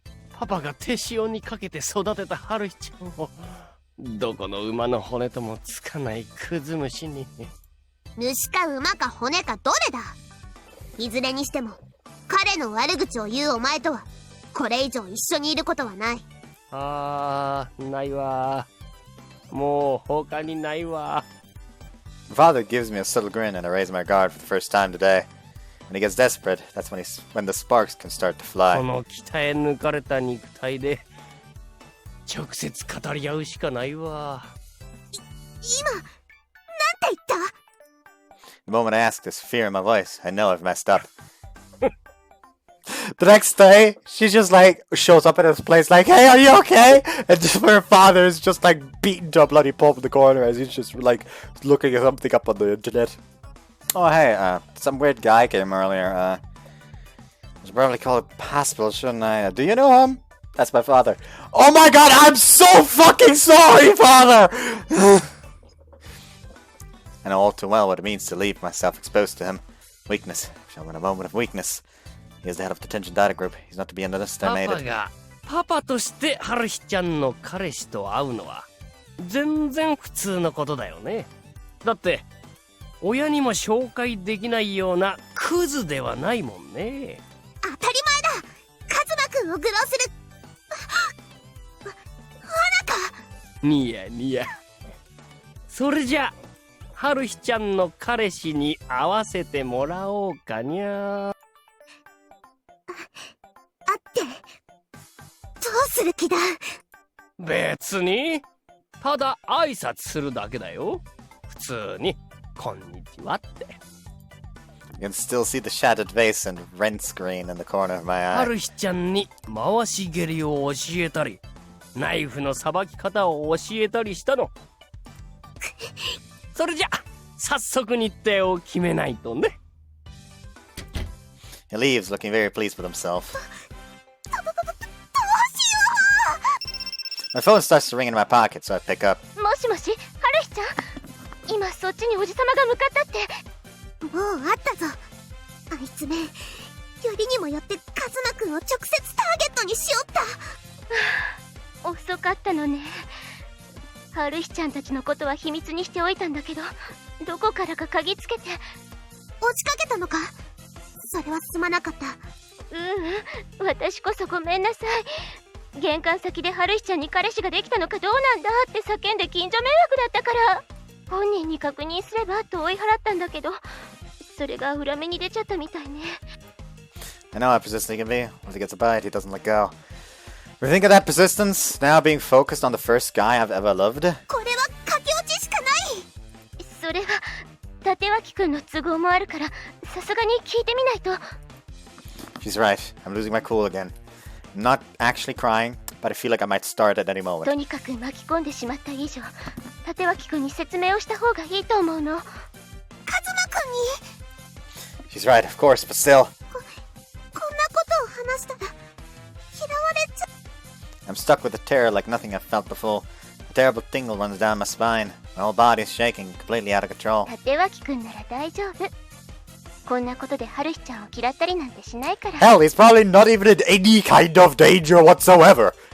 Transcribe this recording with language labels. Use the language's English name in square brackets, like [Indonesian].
[Japanese] パパが手塩にかけて育てた春日ちゃんをどこの馬の骨ともつかないクズ虫に。虫か馬か骨かどれだ。いずれにしても彼の悪口を言うお前とはこれ以上一緒にいることはない。ないわ。もう他にないわ。 [English] My father gives me a subtle grin and I raise my guard for the first time today. When he gets desperate, that's when the sparks can start to [Japanese] こ [English] fly. [Japanese] の鍛え抜かれた肉体で直接語り合うしかないわ。今なんて言った。 [English] The moment I ask this fear in my voice, I know I've messed up. The next day, she just like shows up at his place like, "Hey, are you okay?" And just her father is just like beaten to a bloody pulp in the corner as he's just like looking at something up on the internet. Oh hey, some weird guy came earlier. I should probably call it hospital, shouldn't I? Do you know him? That's my father. Oh my god, I'm so fucking sorry, father! I know all too well what it means to leave myself exposed to him. Weakness. Show him in a moment of weakness. He is the head of the Tension Data Group. He's not to be [Japanese] パパ [English] underestimated. [Japanese] がパパとして春日ちゃんの彼氏と会うのは全然普通のことだよね。だって親にも紹介できないようなクズではないもんね。当たり前だ。カズマくんを愚弄する罠か。ニヤニヤ。それじゃ春日ちゃんの彼氏に会わせてもらおうかにゃ。あってどうする気だ。別にただ挨拶するだけだよ。普通にこんにちはって。 [English] You can still see the shattered vase and rent screen in the corner of my eye. [Japanese] 春日ちゃんに回し蹴りを教えたりナイフのさばき方を教えたりしたの。それじゃ早速日程を決めないとね。 [English] He leaves looking very pleased with himself. My phone starts to ring in my pocket, so I pick up. [Japanese] もしもし、春日ちゃん。今そっちにおじさまが向かったって。もうあったぞ。あいつめ、よりにもよってカズマくんを直接ターゲットにしよった。遅かったのね。春日ちゃんたちのことは秘密にしておいたんだけど、どこからか嗅ぎつけて。落ちかけたのか？それはすまなかった。私こそごめんなさい。玄関先で春日ちゃんに彼氏ができたのかどうなんだって叫んで近所迷惑だったから、本人に確認すればと追い払ったんだけど、それが裏目に出ちゃったみたいね。 [English] I know how persistent he can be. Once he gets a bite, he doesn't let go. We think of that persistence, now being focused on the first guy I've ever loved. [Japanese] これは駆け落ちしかない。それは立脇くんの都合もあるから、さすがに聞いてみないと。 [English] She's right. I'm losing my cool again. I'm not actually crying, but I feel like I might start at any [Japanese] と [English] moment. [Japanese] にかく巻き込んでしまった以上、立脇くんに説明をした方がいいと思うの。カズマくんに [English] She's right, of course, but still. [Japanese] こんなことを話したら嫌われちゃう。 [English] I'm stuck with the terror like nothing I've felt before. A terrible tingle runs down my spine. My whole body is shaking, completely out of control. [Japanese] 立脇くんなら大丈夫。こんなことで春日ちゃんを嫌ったりなんてしないから。 [English] Hell, he's probably not even in any kind of danger whatsoever.